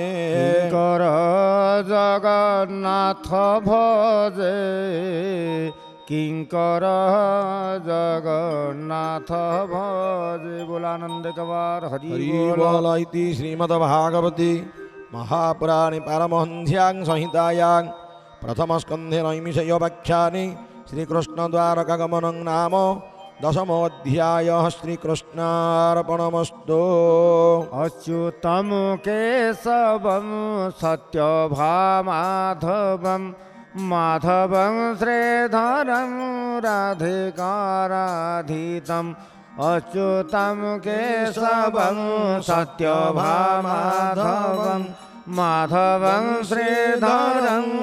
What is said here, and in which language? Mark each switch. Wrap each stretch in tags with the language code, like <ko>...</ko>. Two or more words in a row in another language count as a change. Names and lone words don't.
<or>କିଙ୍କର ଜଗନ୍ନାଥ ଭଜେ କିଙ୍କର ଜଗନ୍ନାଥ ଭଜେ ବୋଲାନନ୍ଦ କବାର ହରି ହରି ବୋଲ।</or> <sa>ବୋଲ ଇତି ଶ୍ରୀମଦ୍ଭାଗବତୀ ମହାପୁରାଣୀ ପାରମହଂସ୍ୟାଂ ସଂହିତାୟାଂ ପ୍ରଥମ ସ୍କନ୍ଧେ ନୈମିଷୟୋପାଖ୍ୟାନି ଶ୍ରୀକୃଷ୍ଣ ଦ୍ୱାରକାଗମନଂ ନାମ ଦଶମୋऽଧ୍ୟାୟ ଶ୍ରୀକୃଷ୍ଣାର୍ପଣମସ୍ତୁ। अच्युतं केशवं सत्यभामाधवं माधवं श्रीधरं राधिकाराधितम् अच्युतं केशवं सत्यभामाधवं माधवं श्रीधरं</sa>